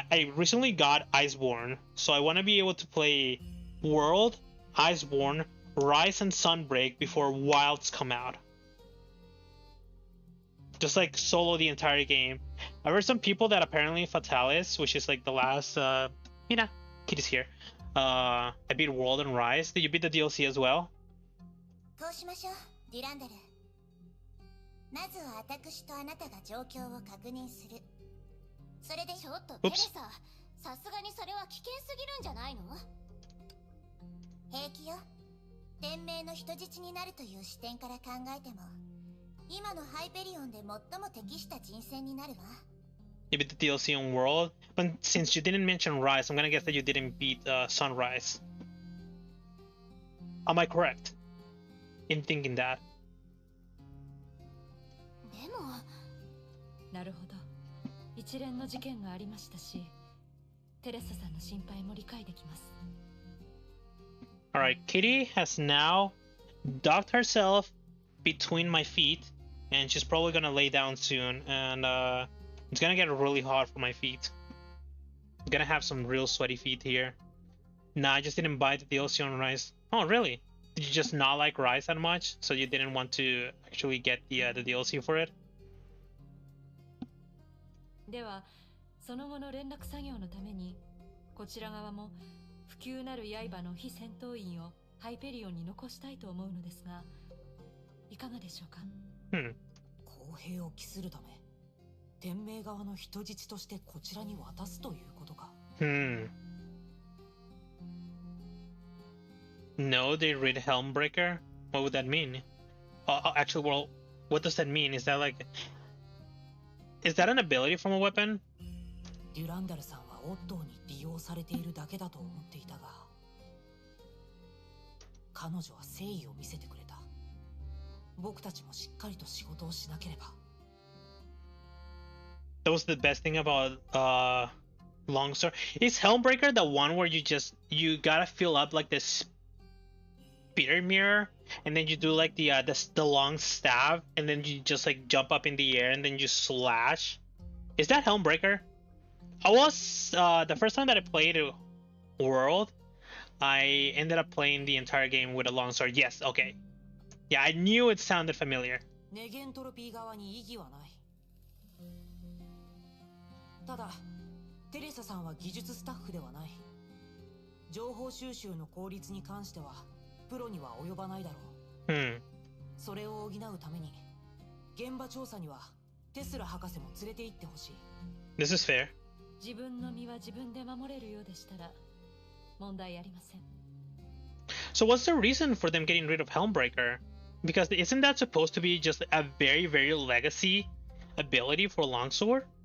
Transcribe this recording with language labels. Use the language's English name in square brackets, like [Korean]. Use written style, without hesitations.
[English] I recently got Iceborne, so I want to be able to play World, Iceborne, Rise, and Sunbreak before Wilds come out. Just like solo the entire game. I've heard some people that apparently Fatalis, which is like the last... Mina, Kitty's here. I beat World and Rise. Did you beat the DLC as well? [Japanese] こうしましょう、デュランダル。まずは私とあなたが状況を確認する。それでちょっとテレサ、さすがにそれは危険すぎるんじゃないの？平気よ。天命の人質になるという視点から考えても、今のハイペリオンで最も適した人選になるわ。 [English] You beat the DLC on World, but since you didn't mention Rise, I'm gonna guess that you didn't beat Sunrise. Am I correct in thinking that? [Japanese] でもなるほど、一連の事件がありましたし、テレサさんの心配も理解できます。 [English] Alright, Kitty has now docked herself between my feet, and she's probably gonna lay down soon, and it's gonna get really hot for my feet. I'm gonna have some real sweaty feet here. Nah, I just didn't buy the DLC on Rise. Oh, really? Did you just not like Rise that much, so you didn't want to actually get the DLC for it? [Japanese] では、その後の連絡作業のために、こちら側も不朽なる刃の非戦闘員をハイペリオンに残したいと思うのですが、いかがでしょうか？公平を期するため、天命側の人質としてこちらに渡すということか。 [English] No, they read Helmbreaker? What would that mean? Actually, well, what does that mean? Is that like... Is that an ability from a weapon? [Japanese] デュランダルさんはオットーに利用されているだけだと思っていたが、彼女は誠意を見せてくれた。僕たちもしっかりと仕事をしなければ。 [English] That was the best thing about Longsword. Is Helmbreaker the one where you gotta fill up like this spear mirror, and then you do like the long stab, and then you just like jump up in the air and then you slash? Is that Helmbreaker? I was the first time that I played World, I ended up playing the entire game with a longsword. Yes, okay. Yeah, I knew it sounded familiar. [Japanese] ネゲントロピー側に異議はない。ただ、テレサさんは技術スタッフではない。情報収集の効率に関してはプロには及ばないだろう。それを補うために現場調査にはテスラ博士も連れて行ってほしい。 [English] This is fair. [Japanese] 自分の身は自分で守れるようでしたら問題ありません。 [English] So what's the reason for them getting rid of Helmbreaker? Because isn't that supposed to be just a very, very legacy ability for Longsword?